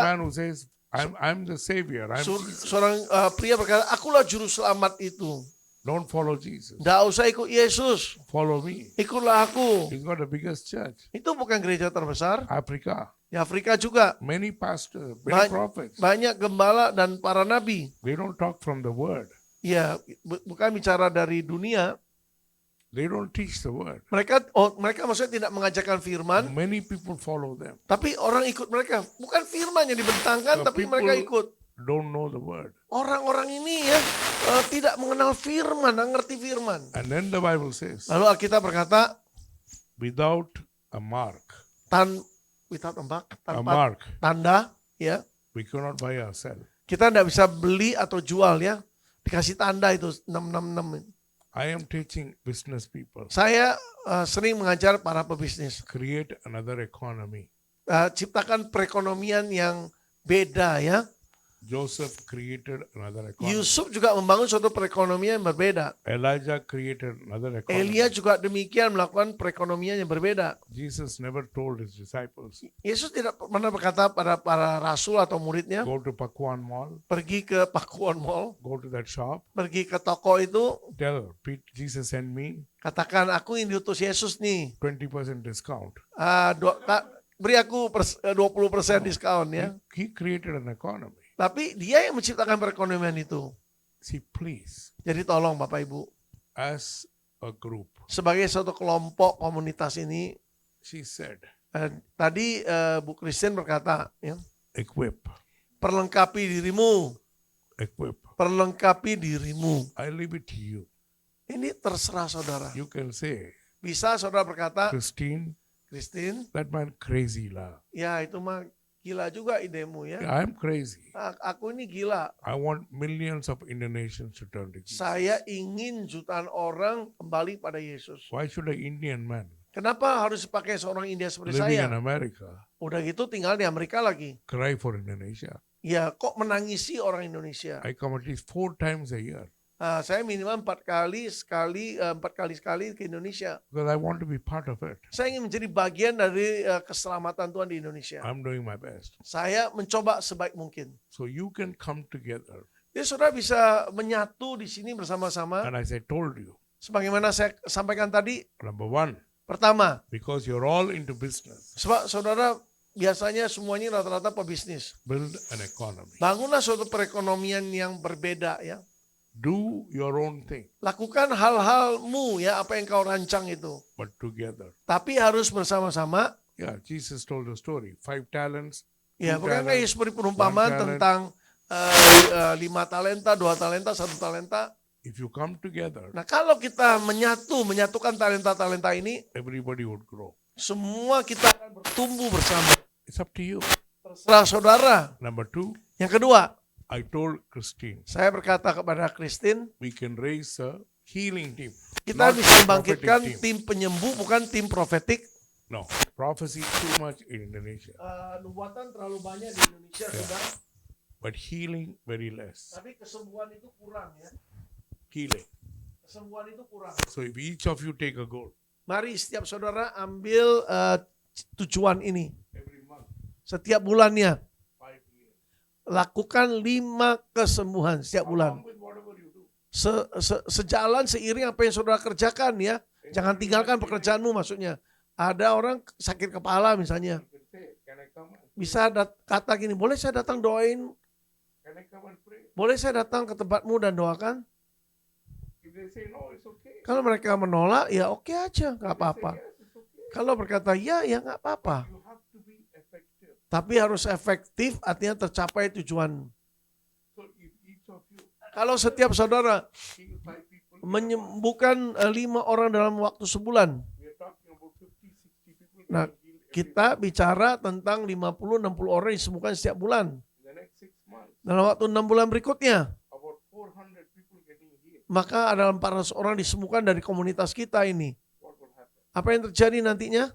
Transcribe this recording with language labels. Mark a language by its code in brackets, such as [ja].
[en] man who says, I'm the savior. [id] seorang pria berkata, akulah juru selamat itu. [en] Don't follow Jesus. [id] Nggak usah ikut Yesus. [en] Follow me. [id] Ikutlah aku. [en] He's got the biggest church. [id] Itu bukan gereja terbesar. [en] Africa. [id] Di Afrika juga. [en] Many pastors, many prophets. [id] Banyak gembala dan para nabi. [en] They don't talk from the word. [id] Ya, bukan bicara dari dunia. [en] They don't teach the word. [id] Mereka maksudnya tidak mengajarkan firman, [en] Many people follow them. [id] tapi orang ikut mereka. Bukan firman yang dibentangkan, [en] The [id] tapi [en] people [id] mereka ikut. [en] don't know the word. [id] Orang-orang ini ya tidak mengenal firman, nggak ngerti firman. [en] And then the Bible says, [id] Lalu Alkitab berkata, [en] without a mark, [id] tanpa [en] a mark, [id] tanda, ya [en] we cannot buy ourselves. [id] kita tidak bisa beli atau jual ya. Dikasih tanda itu 666. [en] I am teaching business people, [id] Saya sering mengajar para pebisnis. [en] create another economy. [id] Ciptakan perekonomian yang beda ya. [en] Joseph created another economy. [id] Yusuf juga membangun suatu perekonomian yang berbeda. [en] Elijah created another economy. [id] Elia juga demikian melakukan perekonomian yang berbeda. [en] Jesus never told his disciples, [id] Yesus tidak pernah berkata pada para rasul atau muridnya, [en] go to Pakuan Mall, [id] pergi ke Pakuan Mall, [en] go to that shop, [id] pergi ke toko itu, [en] tell Jesus sent me [id] katakan aku ini diutus Yesus nih. [en] 20% discount. [id] Beri aku 20% diskon ya. [en] He created an economy. [id] Tapi dia yang menciptakan perekonomian itu. [en] See, please, [id] Jadi tolong Bapak Ibu, [en] as a group, [id] sebagai suatu kelompok komunitas ini, [en] she said, [id] tadi Bu Christian berkata, ya, [en] equip, [id] perlengkapi dirimu, [en] equip. [id] perlengkapi dirimu. [en] I leave it to you. [id] Ini terserah saudara. [en] You can say, [id] Bisa saudara berkata, [en] Christine, [id] Christine, [en] that man crazy lah. [id] ya itu mah gila juga idemu ya. [en] Yeah, I'm crazy. [id] Aku ini gila. [en] I want millions of Indonesians to turn to Jesus. [id] Saya ingin jutaan orang kembali pada Yesus. [en] Why should an Indian man [id] Kenapa harus pakai seorang India seperti [en] living [id] saya? [en] in America [id] Udah gitu tinggal di Amerika lagi. [en] cry for Indonesia? [id] Ya kok menangisi orang Indonesia? [en] I come at least 4 times a year [id] Saya minimal 4 kali sekali ke Indonesia. [en] because I want to be part of it. [id] Saya ingin menjadi bagian dari keselamatan Tuhan di Indonesia. [en] I'm doing my best. [id] Saya mencoba sebaik mungkin. [en] So you can come together. [id] Jadi saudara bisa menyatu di sini bersama-sama. [en] And as I told you, [id] Sebagaimana saya sampaikan tadi, [en] number one, [id] pertama, [en] because you're all into business, [id] sebab saudara biasanya semuanya rata-rata pebisnis. [en] build an economy. [id] Bangunlah suatu perekonomian yang berbeda ya. [en] Do your own thing, [id] Lakukan hal-halmu ya, apa yang kau rancang itu. [en] but together. [id] Tapi harus bersama-sama. [en] Yeah, Jesus told the story. 5 talents. [id] Ya, [en] 2 [id] bukan kayak [en] talents, [id] seperti perumpamaan [en] 1 talent. [id] tentang 5 talenta, 2 talenta, 1 talenta. [en] If you come together, [id] Nah, kalau kita menyatukan talenta-talenta ini, [en] everybody would grow. [id] semua kita akan bertumbuh bersama. [en] It's up to you. [id] Terserah saudara. [en] Number 2, [id] Yang kedua, [en] I told Christine, [id] saya berkata kepada Christine, [en] we can raise a healing team. [id] kita [en] Not [id] bisa [en] a [id] membangkitkan [en] prophetic [id] tim penyembuh, bukan tim profetik. [en] No, prophecy too much in Indonesia, [id] Nubuatan terlalu banyak di Indonesia, saudara. [en] but healing very less. [id] Tapi kesembuhan itu kurang ya. [en] Healing. [id] Kesembuhan itu kurang. [en] So if each of you take a goal [id] Mari setiap saudara ambil tujuan ini. [en] every month, [id] Setiap bulannya. [en] 5 years, [id] Lakukan 5 kesembuhan setiap bulan. [en] along with whatever you do. [id] Sejalan seiring apa yang saudara kerjakan ya. Jangan tinggalkan pekerjaanmu maksudnya. Ada orang sakit kepala misalnya. [en] You can say, can I come and [id] Bisa kata gini, boleh saya datang doain? [en] can I come and pray? [id] Boleh saya datang ke tempatmu dan doakan? [en] If they say no, it's okay. [id] Kalau mereka menolak, ya oke aja, nggak [en] Say [id] apa-apa. [en] yes, it's okay. [id] Kalau berkata ya, ya nggak apa-apa. [en] You have to be effective. [id] Tapi harus efektif, artinya tercapai tujuan. [en] So if each of you [id] Kalau setiap saudara [en] heal 5 people, [id] menyembuhkan 5 orang dalam waktu sebulan, [en] we are talking about 50, 60 people [id] Nah, [en] getting healed every [id] kita bicara tentang 50-60 orang disembuhkan setiap bulan. [en] in the next 6 months. [id] Dalam waktu 6 bulan berikutnya, [en] About 400 people getting healed. [id] maka ada 400 orang disembuhkan dari komunitas kita ini. [en] What will happen? [id] Apa yang terjadi nantinya?